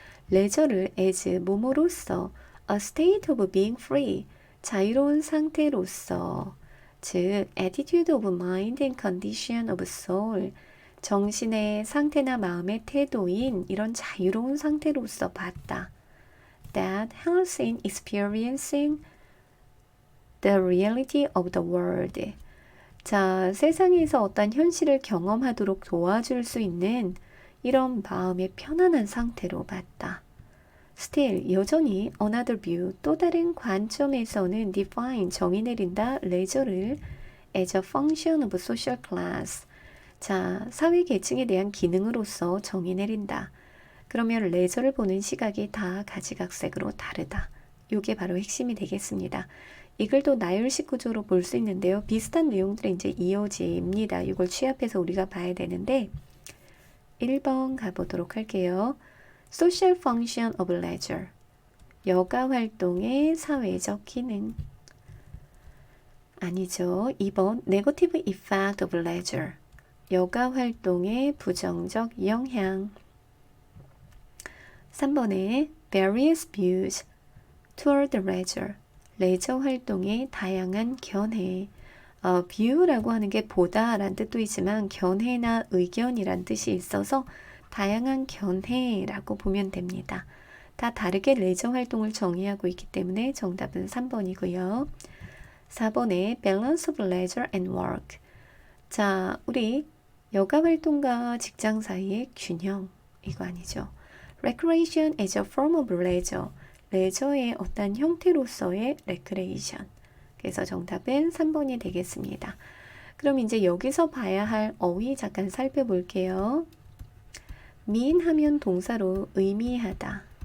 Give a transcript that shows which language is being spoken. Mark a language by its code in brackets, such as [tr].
[ko] 레저를 as 뭐뭐로서, [en] a state of being free, [ko] 자유로운 상태로서, 즉 [en] attitude of mind and condition of soul, [ko] 정신의 상태나 마음의 태도인 이런 자유로운 상태로서 봤다. [en] That helps in experiencing the reality of the world. [ko] 자, 세상에서 어떤 현실을 경험하도록 도와줄 수 있는 이런 마음의 편안한 상태로 봤다. [en] Still, [ko] 여전히 [en] another view, [ko] 또 다른 관점에서는 [en] define, [ko] 정의 내린다, [en] leisure를 as a function of social class. [ko] 자, 사회 계층에 대한 기능으로서 정의 내린다. 그러면 레저를 보는 시각이 다 가지각색으로 다르다. 이게 바로 핵심이 되겠습니다. 이 글도 나열식 구조로 볼 수 있는데요. 비슷한 내용들이 이제 이어집니다. 이걸 취합해서 우리가 봐야 되는데 1번 가보도록 할게요. [en] Social function of leisure. [ko] 여가 활동의 사회적 기능. 아니죠. [en] 2번 Negative effect of leisure. [ko] 여가 활동의 부정적 영향. 3번에 [en] various views toward leisure. [ko] 레저 활동의 다양한 견해. view라고 하는 게 보다라는 뜻도 있지만 견해나 의견이란 뜻이 있어서 다양한 견해라고 보면 됩니다. 다 다르게 레저 활동을 정의하고 있기 때문에 정답은 3번이고요. 4번에 [en] balance of leisure and work. [ko] 자, 우리 여가 활동과 직장 사이의 균형. 이거 아니죠. [en] recreation as a form of leisure. [ko] 레저의 어떤 형태로서의 recreation. 그래서 정답은 3번이 되겠습니다. 그럼 이제 여기서 봐야 할 어휘 잠깐 살펴볼게요. mean 하면 동사로 의미하다.